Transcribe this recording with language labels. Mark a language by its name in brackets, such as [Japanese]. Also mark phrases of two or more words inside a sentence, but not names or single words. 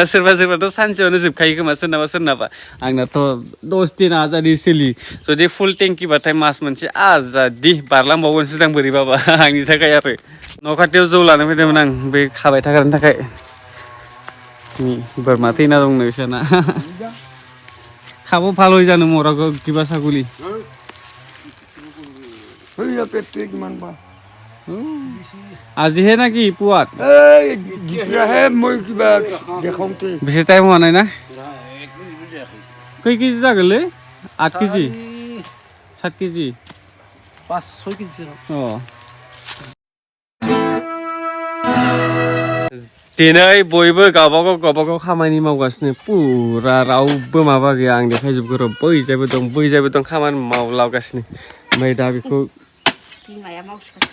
[Bodo] सोरबाथ' सानसेयावनो जोबखायो खोमा सोरनाबा आंनाथ' 10 दिन आजादि सोलि जुदि फुल टेंकिबाथाय मास मोनसे आजादि बारलांबावगोनसो दां बोरैबाबा आंनि थाखाय आरो न' खाथियाव जौ लानो फैदोंमोन आं बे खाबाय थाग्रानि थाखाय बोरमा थैना दंनो बिसोरना खाबो [Assamese] ভালোই জানো মোরা কিবা ছাগলী আজি হে নাকি পুৱাত দিপ্ৰাহে মই কিবা দেখাওঁতে বেছি টাইম হোৱা নাই না কেই কেজি যাগলে 8 কেজি 7 কেজি 5-6 কেজি [Bodo] दिनै बयबो गावबागाव खामानि मावगासिनो पुरा रावबो माबा गैया आं देखायजोबगो र' बैजायबो दं खामानि मावलागासिनो ओमफ्राय दा बेखौ बिमाया मावसिगोन